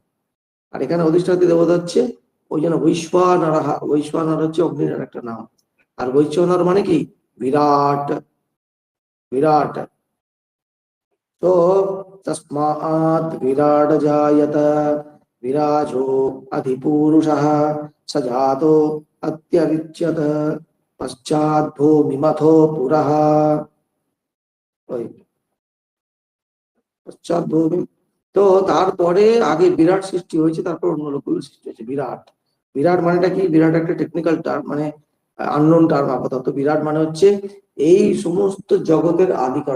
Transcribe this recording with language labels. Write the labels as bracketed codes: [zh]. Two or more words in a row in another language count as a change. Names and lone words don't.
[bn] আর এখানে অধিষ্ঠাত্রী দেবতা হচ্ছে ওই জন্য বৈশ্বানর। বৈশ্বানর হচ্ছে অগ্নির একটা নাম। আর বৈশ্বানর মানে কি? বিরাট, বিরাট। তো [sa] तस्मात् विराट् जायत विराजो अधिपुरुषः स जातो अत्यरिच्यत पश्चात् भूमिमथो पुरः। [bn] ওই পশ্চাৎ ভূমি, তো তারপরে আগে বিরাট সৃষ্টি হয়েছে, তারপর অন্য লোকগুলো সৃষ্টি হয়েছে। বিরাট, বিরাট মানেটা কি? বিরাট একটা [en] technical term, [bn] মানে [en] unknown term [bn] আপাতত। বিরাট মানে হচ্ছে এই সমস্ত জগতের আদি কারণ।